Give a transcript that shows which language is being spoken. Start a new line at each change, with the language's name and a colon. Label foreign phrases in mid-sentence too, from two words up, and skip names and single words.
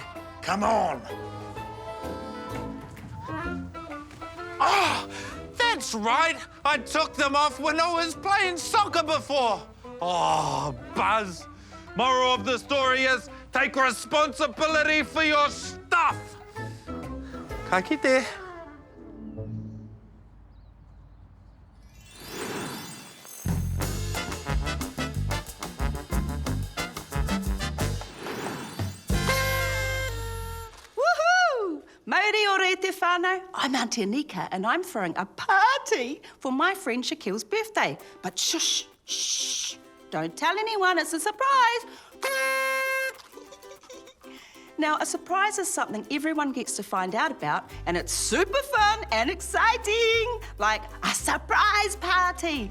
English: Come on. Oh, that's right. I took them off when I was playing soccer before. Oh, Buzz. Moral of the story is take responsibility for your stuff.
Māori: Ka kite. Woohoo! Mauri ore te whānau.
English: I'm Auntie Anika and I'm throwing a party for my friend Shaquille's birthday. But shush, shh. Don't tell anyone, it's a surprise. Now, a surprise is something everyone gets to find out about, and it's super fun and exciting, like a surprise party.